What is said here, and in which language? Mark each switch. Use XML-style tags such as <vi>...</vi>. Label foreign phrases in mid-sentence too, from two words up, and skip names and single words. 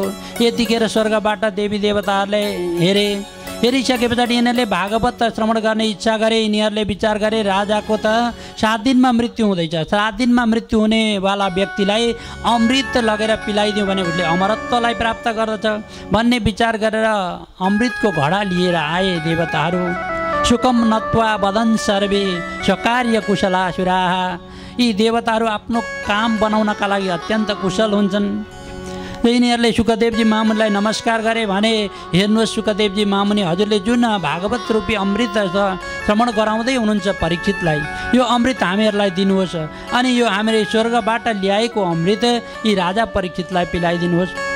<ne>यतिखेर स्वर्गबाट देवी देवताहरूले हेरिसके पछाडि यिनीहरूले भागवत श्रवण गर्ने इच्छा गरे। यिनीहरूले विचार गरे राजाको त 7 दिनमा मृत्यु हुँदैछ, 7 दिनमा मृत्यु हुनेवाला व्यक्तिलाई अमृत लगेर पिलाइदिउँ भने उसले अमरत्वलाई प्राप्त गर्दछ भन्ने विचार गरेर अमृतको घडा लिएर आए देवताहरू।</ne> <sa>सुकम नत्वा वदन सर्वे स्वकार्य कुशलासुराः।</sa> <ne>यी देवताहरू आफ्नो काम बनाउनका लागि अत्यन्त कुशल हुन्छन्। यिनीहरूले सुखदेवजी महामुनिलाई नमस्कार गरे भने हेर्नुहोस् सुखदेवजी महामुनि हजुरले जुन भागवत रूपी अमृत श्रवण गराउँदै हुनुहुन्छ परीक्षितलाई, यो अमृत हामीहरूलाई दिनुहोस् अनि यो हामीले स्वर्गबाट ल्याएको अमृत यी राजा परीक्षितलाई पिलाइदिनुहोस्।</ne>